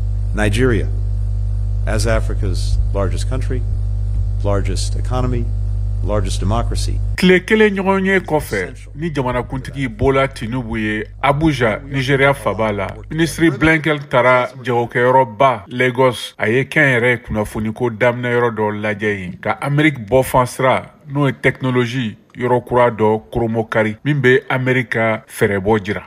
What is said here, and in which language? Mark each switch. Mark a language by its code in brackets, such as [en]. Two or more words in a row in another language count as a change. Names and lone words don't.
[en] Nigeria, as Africa's largest country, largest economy, largest democracy. [bm] Tile kelen ɲɔgɔn ye kɔfɛ ni jamanakuntigi Bola Tinubu ye Abuja, Nigeria faba la, ministre Blinken taara jagokɛyɔrɔba Lagos a ye kɛnyɛrɛ kunnafoniko daminɛyɔrɔ dɔ lajɛ yen ka Ameriki bɔfan sira n'o ye technologie yɔrɔ kura dɔ koromokari min bɛ Amerika fɛrɛbɔ jira.